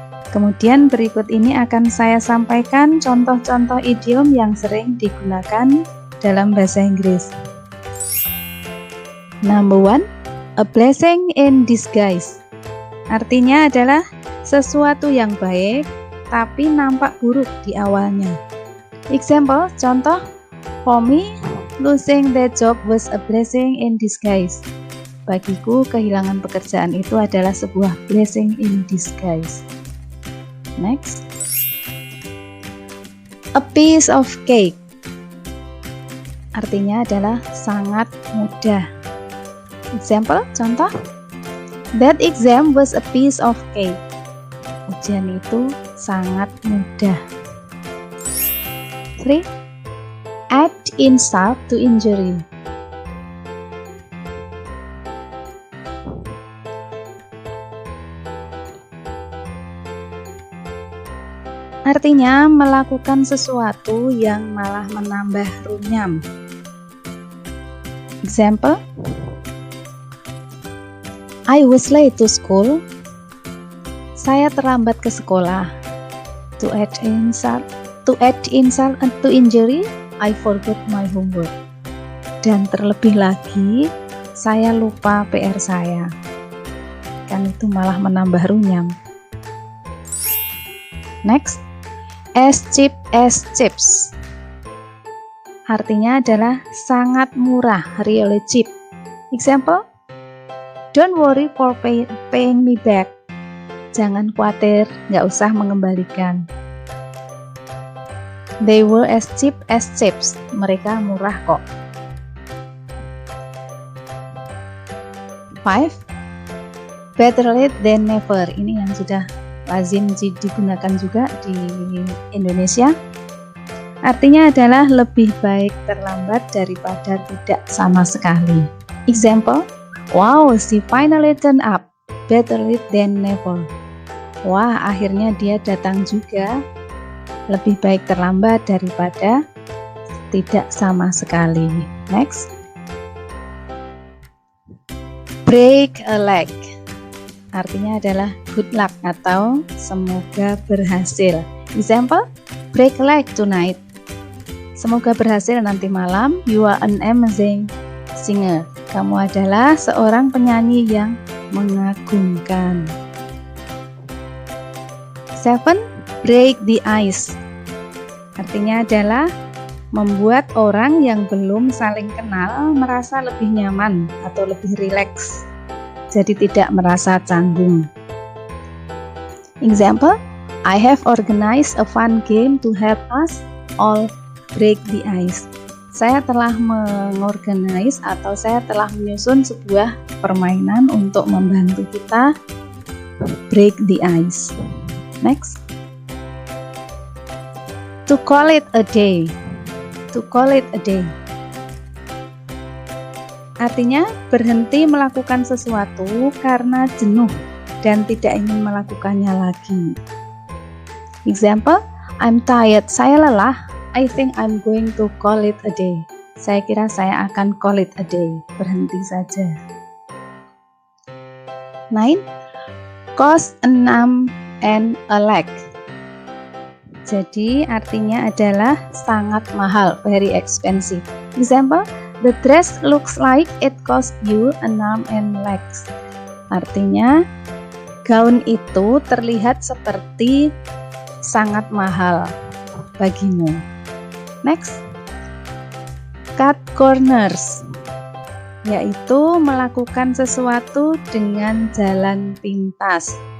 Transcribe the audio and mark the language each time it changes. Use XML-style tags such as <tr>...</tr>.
<id>Kemudian berikut ini akan saya sampaikan contoh-contoh idiom yang sering digunakan dalam bahasa Inggris.</id> <en>Number 1. A blessing in disguise.</en> <id>Artinya adalah sesuatu yang baik tapi nampak buruk di awalnya.</id> <en>Example, contoh, for me, losing that job was a blessing in disguise.</en> <id>Bagiku, kehilangan pekerjaan itu adalah sebuah</id> <en>blessing in disguise.</en> <id>Next.</id> <en>A piece of cake.</en> <id>Artinya adalah sangat mudah.</id> <en>Example, contoh, that exam was a piece of cake.</en> <id>Ujian itu sangat mudah.</id> <en>3. Add insult to injury.</en> <id>Artinya melakukan sesuatu yang malah menambah runyam.</id> <en>Example, I was late to school.</en> <id>Saya terlambat ke sekolah.</id> <en>To add insult to injury, I forgot my homework.</en> <id>Dan terlebih lagi, saya lupa PR saya. Kan itu malah menambah runyam.</id> <en>Next, as cheap as chips.</en> <id>Artinya adalah sangat murah,</id> <en>really cheap. Example, don't worry for paying me back.</en> <id>Jangan khawatir, nggak usah mengembalikan.</id> <en>They were as cheap as chips.</en> <id>Mereka murah kok. 5.</id> <en>Better late than never.</en> <id>Ini yang sudah lazim digunakan juga di Indonesia. Artinya adalah lebih baik terlambat daripada tidak sama sekali.</id> <en>Example, wow, she finally turned up. Better late than never.</en> <id>Wah, akhirnya dia datang juga. Lebih baik terlambat daripada tidak sama sekali. Next.</id> <en>Break a leg.</en> <id>Artinya adalah</id> <en>good luck</en> <id>atau semoga berhasil.</id> <en>Example, break a leg tonight.</en> <id>Semoga berhasil nanti malam.</id> <en>You are an amazing singer.</en> <id>Kamu adalah seorang penyanyi yang mengagumkan. 7.</id> <en>Break the ice.</en> <id>Artinya adalah membuat orang yang belum saling kenal merasa lebih nyaman atau lebih rileks. Jadi tidak merasa canggung.</id> <en>Example, I have organized a fun game to help us all break the ice.</en> <id>Saya telah mengorganize atau saya telah menyusun sebuah permainan untuk membantu kita</id> <en>break the ice.</en> <id>Next.</id> <en>To call it a day. To call it a day.</en> <id>Artinya berhenti melakukan sesuatu karena jenuh dan tidak ingin melakukannya lagi.</id> <en>Example, I'm tired.</en> <id>Saya lelah.</id> <en>I think I'm going to call it a day.</en> <id>Saya kira saya akan</id> <en>call it a day.</en> <id>Berhenti saja.</id> <en>9. Cost an arm and a leg.</en> <id>Jadi artinya adalah sangat mahal,</id> <en>very expensive. Example, the dress looks like it cost you an arm and legs.</en> <id>Artinya gaun itu terlihat seperti sangat mahal bagimu. Next.</id> <en>cut corners,</en> <id>yaitu melakukan sesuatu dengan jalan pintas.</id>